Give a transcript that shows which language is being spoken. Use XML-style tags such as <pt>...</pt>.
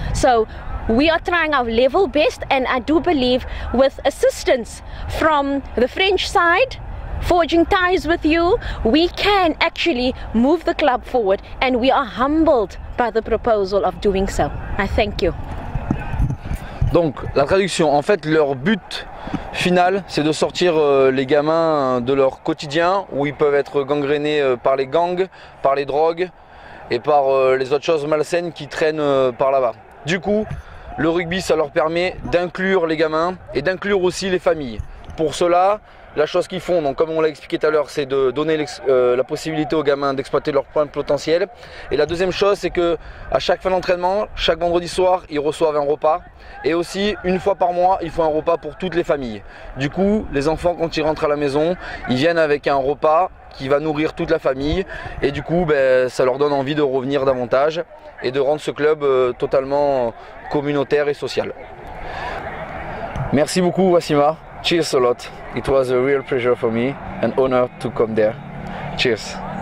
<en>So we are trying our level best, and I do believe with assistance from the French side, forging ties with you, we can actually move the club forward, and we are humbled by the proposal of doing so. I thank you.</en> <fr>Donc la traduction, en fait leur but final c'est de sortir les gamins de leur quotidien où ils peuvent être gangrénés par les gangs, par les drogues et par les autres choses malsaines qui traînent par là-bas. Du coup, le rugby, ça leur permet d'inclure les gamins et d'inclure aussi les familles. Pour cela, la chose qu'ils font, donc comme on l'a expliqué tout à l'heure, c'est de donner la possibilité aux gamins d'exploiter leur plein potentiel. Et la deuxième chose, c'est que à chaque fin d'entraînement, chaque vendredi soir, ils reçoivent un repas. Et aussi, une fois par mois, ils font un repas pour toutes les familles. Du coup, les enfants, quand ils rentrent à la maison, ils viennent avec un repas qui va nourrir toute la famille. Et du coup, ça leur donne envie de revenir davantage et de rendre ce club totalement communautaire et social. Merci beaucoup, Wassima.</fr> <en>Cheers a lot. It was a real pleasure for me, an honor to come there. Cheers.</en>